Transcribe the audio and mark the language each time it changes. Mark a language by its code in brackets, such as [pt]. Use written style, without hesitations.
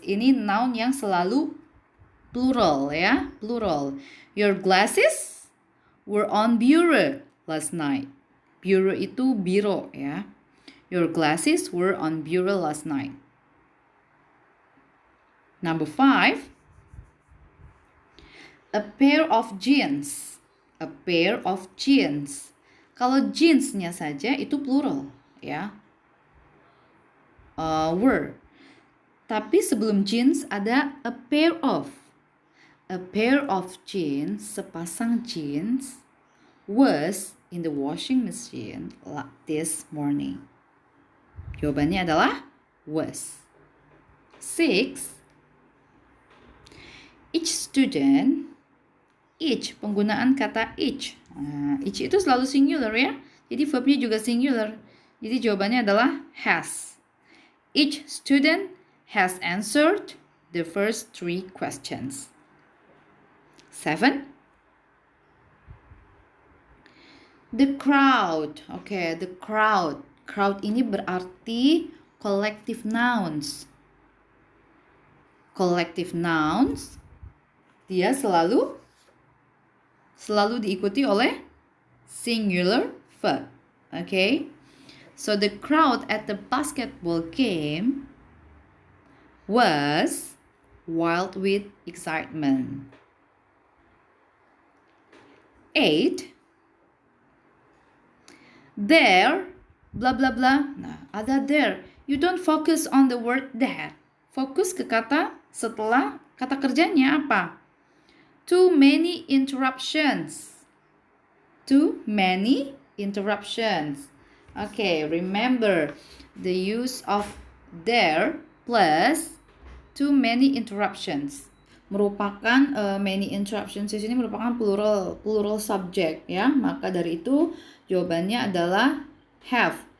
[id] Ini noun yang selalu plural ya, plural. [en] Your glasses were on bureau last night. [id] Bureau itu biro ya. [en] Your glasses were on bureau last night. Number 5, a pair of jeans. A pair of jeans. [id] Kalau jeansnya saja itu plural ya. Were. Tapi sebelum jeans ada a pair of. [en] A pair of jeans, [id] sepasang jeans, [en] was in the washing machine this morning. [id] Jawabannya adalah was. 6, each student. Each, penggunaan kata each. Each itu selalu singular ya. Jadi verbnya juga singular. Jadi jawabannya adalah has. [en] Each student has answered the first 3 questions. 7. The crowd. Okay, the crowd. Crowd [id] ini berarti [en] collective nouns. [id] Collective nouns, dia selalu diikuti oleh singular verb. Okay? [en] So the crowd at the basketball game was wild with excitement. 8. [id] There, blah blah blah. Nah, ada there. [en] You don't focus on the word there. [id] Fokus ke kata setelah kata kerjanya apa? [en] Too many interruptions. Too many interruptions. Okay, remember the use of there plus too many interruptions. [id] Merupakan many interruptions di sini merupakan plural subject ya. Maka dari itu jawabannya adalah have.